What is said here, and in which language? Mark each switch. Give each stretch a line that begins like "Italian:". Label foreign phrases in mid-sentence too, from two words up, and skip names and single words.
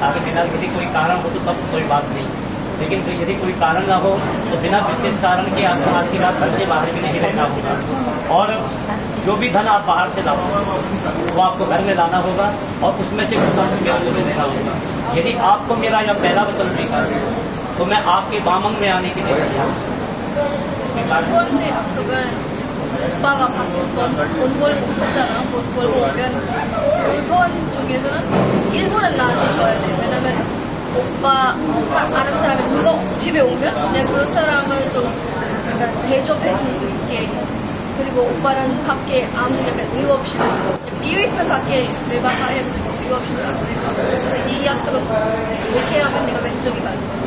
Hindi: अगर बिना यदि कोई कारण हो तो तब कोई बात नहीं, लेकिन तो यदि कोई कारण ना हो तो बिना विशेष कारण के आपको आज के बाद घर से बाहर भी नहीं रहना होगा। और जो भी धन आप बाहर से लाओ वो आपको घर में लाना होगा, और उसमें से कुछ अंश मेरे को भी देना होगा। यदि आपको मेरा यह पहला वचन स्वीकार है तो मैं आपके बामंग में आने के लिए तैयार हूँ।
Korean: 첫 번째 약속은 오빠가 돈 벌고 있잖아. 돈 벌고 오면 그 돈 중에서는 일부는 나한테 줘야 돼. 왜냐면 오빠 아는 사람이 누가 집에 오면 내가 그 사람을 좀 약간 대접해 줄 수 있게, 그리고 오빠는 밖에 아무 약간 이유 없이는, 이유 있으면 밖에 외박해도 되고 이유 없이는 안 되고, 그래서 이 약속은 이렇게 하면 내가 왼쪽이 맞아.